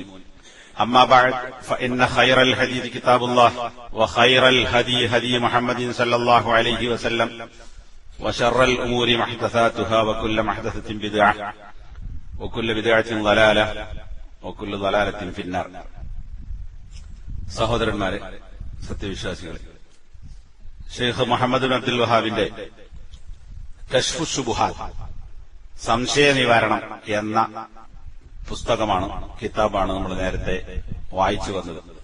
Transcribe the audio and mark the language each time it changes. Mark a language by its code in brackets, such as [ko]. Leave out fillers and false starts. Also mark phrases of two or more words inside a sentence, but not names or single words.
[ar] أما بعد فإن خير الحديث كتاب الله وخير الهدي هدي محمد صلى الله عليه وسلم وشر الأمور محدثاتها وكل محدثة بدعة وكل بدعة ضلالة وكل ضلالة في النار. [ml] സഹോദരന്മാരെ, സത്യവിശ്വാസികളെ, ഷെയ്ഖ് മുഹമ്മദ് ബിൻ അബ്ദുൽ വഹാബിന്റെ കശ്ഫു ശുബുഹാത്ത്, സംശയ നിവാരണം എന്ന പുസ്തകമാണ്, കിതാബാണ് നമ്മൾ നേരത്തെ വായിച്ചു വന്നത്.